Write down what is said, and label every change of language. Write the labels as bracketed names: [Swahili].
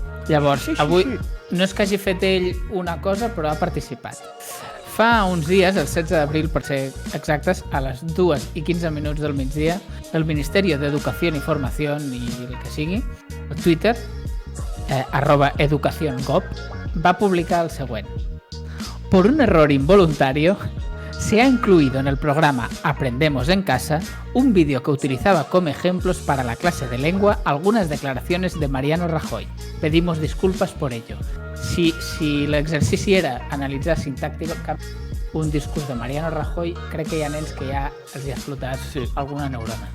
[Catalan] Llavors, avui no és que hagi fet ell una cosa, però ha participat. Fa uns dies, el 16 d'abril, per ser exactes, a les 2:15 del migdia, el Ministeri d'Educació i Formació, i el que sigui, el Twitter, @educaciongov, va publicar el següent. [Spanish] Por un error involuntario, se ha incluido en el programa Aprendemos en Casa un vídeo que utilizaba como ejemplos para la clase de lengua algunas declaraciones de Mariano Rajoy. Pedimos disculpas por ello. [Catalan] Si l'exercici era analitzar sintàcticament un discurs de Mariano Rajoy, crec que hi ha nens que ja els hi ha explotat alguna neurona.